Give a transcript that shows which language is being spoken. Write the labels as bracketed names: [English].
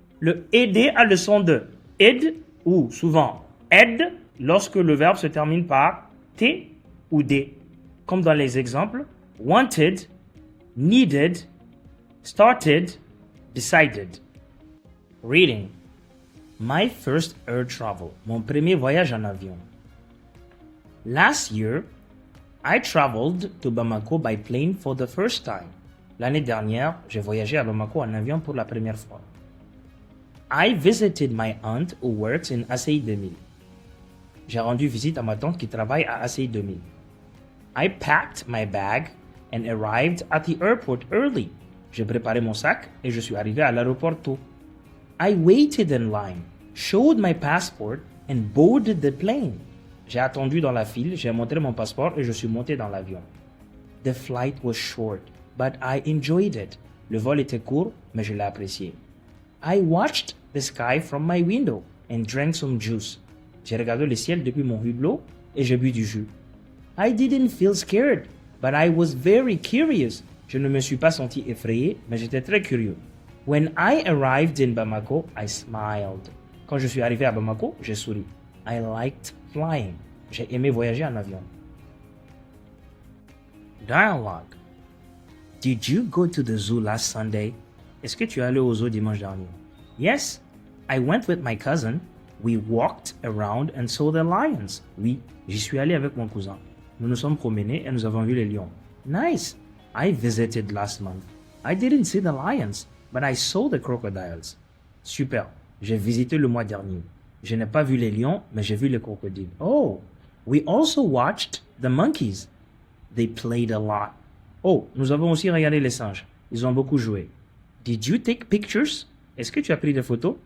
[French] Le ed a le son de ed ou souvent ed lorsque le verbe se termine par t ou d. Comme dans les exemples wanted, needed, started, decided. Reading. [English] My first air travel. [French] Mon premier voyage en avion. [English] Last year, I traveled to Bamako by plane for the first time. [French] L'année dernière, j'ai voyagé à Bamako en avion pour la première fois. [English] I visited my aunt who works in ACI 2000. [French] J'ai rendu visite à ma tante qui travaille à ACI 2000. [English] I packed my bag and arrived at the airport early. [French] J'ai préparé mon sac et je suis arrivé à l'aéroport tôt. [English] I waited in line, showed my passport and boarded the plane. [French] J'ai attendu dans la file, j'ai montré mon passeport et je suis monté dans l'avion. [English] The flight was short, but I enjoyed it. [French] Le vol était court, mais je l'ai apprécié. [English] I watched the sky from my window and drank some juice. [French] J'ai regardé le ciel depuis mon hublot et j'ai bu du jus. [English] I didn't feel scared, but I was very curious. [French] Je ne me suis pas senti effrayé, mais j'étais très curieux. [English] When I arrived in Bamako, I smiled. [French] Quand je suis arrivé à Bamako, j'ai souri. [English] I liked flying. [French] J'ai aimé voyager en avion. Dialogue. [English] Did you go to the zoo last Sunday? [French] Est-ce que tu es allé au zoo dimanche dernier? [English] Yes, I went with my cousin. We walked around and saw the lions. [French] Oui, j'y suis allé avec mon cousin. Nous nous sommes promenés et nous avons vu les lions. [English] Nice. I visited last month. I didn't see the lions, but I saw the crocodiles. Super. [French] J'ai visité le mois dernier. Je n'ai pas vu les lions, mais j'ai vu les crocodiles. [English] Oh, we also watched the monkeys. They played a lot. [French] Oh, nous avons aussi regardé les singes. Ils ont beaucoup joué. [English] Did you take pictures? [French] Est-ce que tu as pris des photos?